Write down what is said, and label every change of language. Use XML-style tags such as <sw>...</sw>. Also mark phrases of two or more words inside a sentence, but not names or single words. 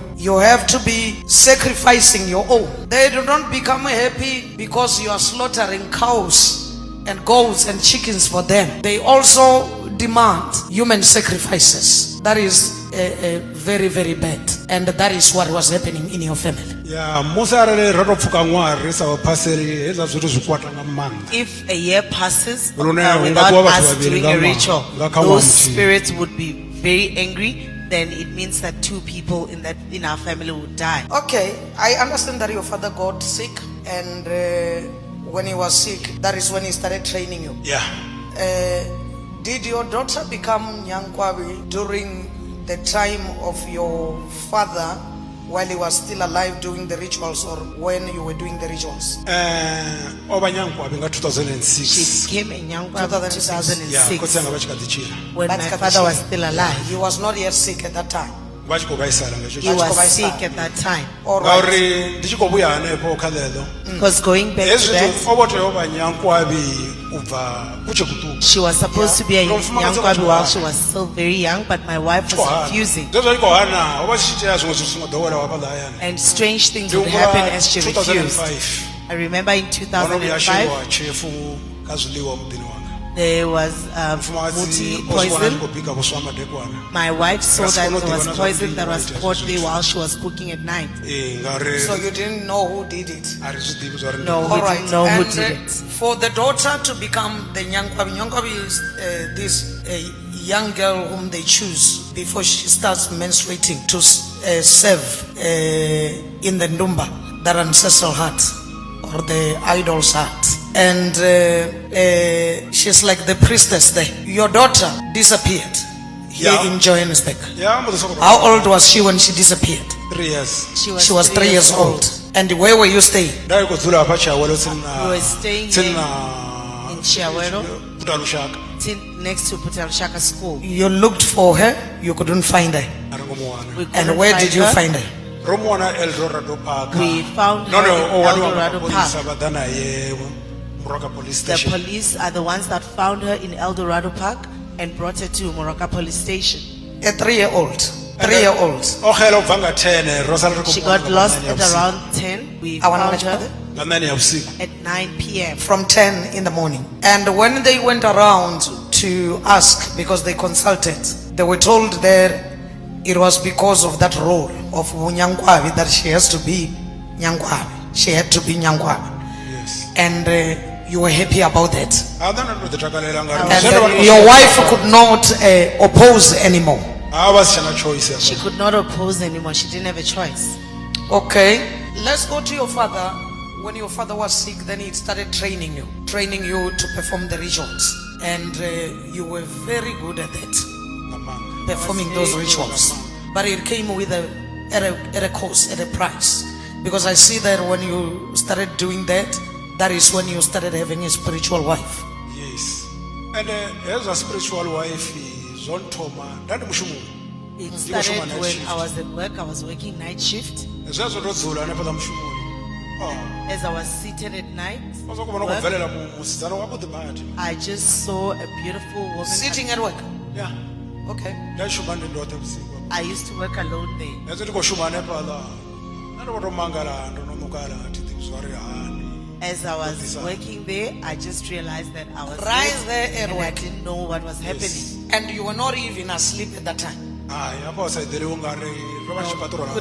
<en>You have to be sacrificing your own. They do not become happy because you are slaughtering cows and goats and chickens for them. They also demand human sacrifices. That is very, very bad. And that is what was happening in your family.</en> <ve>ya musi arali ro to pfuka ṅwari sa vhaphaseli hezwa zwithu zwi kwata nga maanḓa.</ve> <en>If a year passes</en> <ve>Lune hu nga</ve> <en>without</en> <ve>ṱuwa vhathu</ve> <en>us</en> <ve>vhavhili</ve> <en>doing</en> <ve>nga</ve> <en>a</en> <ve>ṅwaha,</ve> <en>ritual,</en> <ve>nga kha ṅwaha</ve> <en>those</en> <ve>muthihi.</ve> <en>spirits would be very angry. Then it means that two people in our family would die. Okay, I understand that your father got sick, and when he was sick, that is when he started training you. Yeah. Did your daughter become Nyankwabi during the time of your father while he was still alive doing the rituals, or when you were doing the rituals?</en> <ve>Oba Nyankwabi nga 2006.</ve> <en>She became a Nyankwa in 2006. Yeah,</en> <ve>2006 khotsi anga vha tshi kha ḓi tshila.</ve> <en>when my father was still alive. He was not yet sick at that time.</en> <ve>Vha tshi khou vhaisala nga</ve> <en>He</en> <ve>tshetsho.</ve> <en>was</en> <ve>Vha tshi khou</ve> <en>sick</en> <ve>vhaisala.</ve> <en>at that time. All right.</en> <ve>Ngauri ndi tshi khou vhuya hanefho kha ḽeḽo.</ve> <en>Because going back to</en> <ve>Hezwi</ve> <en>that,</en> <ve>zwithu o vho tea u vha Nyankwabi u bva ku tshe kuṱuku.</ve> <en>she was supposed to be a From Fumakadzi Nyankwa</en> <ve>wa</ve> <en>while</en> <ve>Tshwane.</ve> <en>she was still very young, but my wife was refusing.</en> <ve>Zwezwo i khou hana, ho vha tshi itea zwiṅwe zwithu zwi songo ḓoweleaho hafhaḽa hayani.</ve> <en>And strange things</en> <ve>Ndi</ve> <en>would happen</en> <ve>humbula</ve> <en>as she refused.</en> <ve>2005.</ve> <en>I remember in</en> <ve>Ono vhuya</ve> <en>2005,</en> <ve>sheliwa tshefu kha zwiḽiwa muḓini wanga.</ve> <en>there was</en> <ve>Mufumakadzi muti o zwi wana a tshi</ve> <en>poison.</en> <ve>khou bika vhuswa ha madekwana.</ve> <en>My wife saw Yes, that</en> <ve>ono</ve> <en>there was</en> <ve>ḓivha na</ve> <en>poison</en> <ve>zwa</ve> <en>that was</en> <ve>vhulimi,</ve> <en>poured</en> <ve>hezwo</ve> <en>there</en> <ve>zwithu.</ve> <en>while she was cooking at night.</en> <ve>Ngauri</ve> <en>So you didn't know who did it?</en> <ve>a ri zwi ḓivhi zwa uri ndi</ve> <en>No.</en> <ve>nnyi.</ve> <en>We All right. didn't know who And, did it. For the daughter to become the Nyankwabi, Nyankwabi is this young girl whom they choose before she starts menstruating to serve in the Ndumba, that ancestral hut or the idol's hut. And she's like the priestess there. Your daughter disappeared here Yeah. in Johannesburg.</en> <ve>Ya mbo ḓi sokou</ve> <en>How old was she when she disappeared? 3 years. She was 3 years old. And where were you staying?</en> <ve>Nda i khou dzula hafha Tshiawelo tsini na</ve> <en>We were staying</en> <ve>tsini</ve> <en>here</en> <ve>na</ve> <en>in Chiawelo,</en> <ve>Puta Lushaka.</ve> <en>next to Putalshaka School. You looked for her, you couldn't find her.</en> <ve>A ri ngo mu wana.</ve> <en>We And couldn't where find did you her. find her?</en> <ve>Ro mu wana Eldorado Park.</ve> <en>We found No, her no, in</en> <ve>o waniwa nga</ve> <en>Eldorado</en> <ve>mapholisa</ve> <en>Park.</en> <ve>vha ḓa naye Moroka Police</ve> <en>The</en> <ve>Station.</ve> <en>police are the ones that found her in Eldorado Park and brought her to Moroka Police Station. A 3-year-old. 3-year-old.</en> <ve>O xela u bva nga 10 ro sala ri khou</ve> <en>She</en> <ve>mu</ve> <en>got</en> <ve>wana nga</ve> <en>lost</en> <ve>9 ya</ve> <en>at</en> <ve>vhusiku.</ve> <en>around 10. We I wanna found match her her.</en> <ve>Nga 9 ya vhusiku.</ve> <en>at 9 p.m. From 10 in the morning. And when they went around to ask, because they consulted, they were told that it was because of that role of Nyankwabi that she has to be Nyankwabi. She had to be Nyankwabi. Yes. And you were happy about that.</en> <ve>A ḓa na ndo ḓi takalela nga</ve> <en>And</en> <ve>ri.</ve> <en>your wife could not oppose anymore.</en> <ve>A vha si tshena choice</ve> <en>She</en> <ve>hafha.</ve> <en>could not oppose anymore. She didn't have a choice. Okay, let's go to your father. When your father was sick, then he started training you to perform the rituals. And you were very good at that,</en> <ve>Nga maanḓa.</ve> <en>performing those rituals. But it came with at a cost, at a price. Because I see that when you started doing that, that is when you started having a spiritual wife. Yes. And</en> <ve>hezwa</ve> <en>spiritual wife</en> <ve>zwo nthoma nda ndi mushumoni.</ve> <en>It You were started night when shift. I was at work. I was working night shift.</en> <ve>Zwezwo ndo dzula hanefhaḽa mushumoni.</ve> <en>As I was seated at night,</en> <ve>O sokou vhona u khou bvelela musidzana wavhuḓi badi.</ve> <en>I just saw a beautiful woman. Sitting at work. Ya. Okay.</en> <ve>Nda shuma ndi ndoṱhe vhusiku.</ve> <en>I used to work alone there.</en> <ve>Hezwi ndi khou shuma hanefhaḽa. Nda ndo vho tou mangala ndo no nukala thi ḓivhi zwa uri hani.</ve> <en>As I was working there, I just realized that I was Right late there at and I work. didn't know what was happening. And you were not even asleep at that time.</en> <ve>Hai hafha wa sa eḓeli u nga ri ro vha tshi paṱrola nga</ve>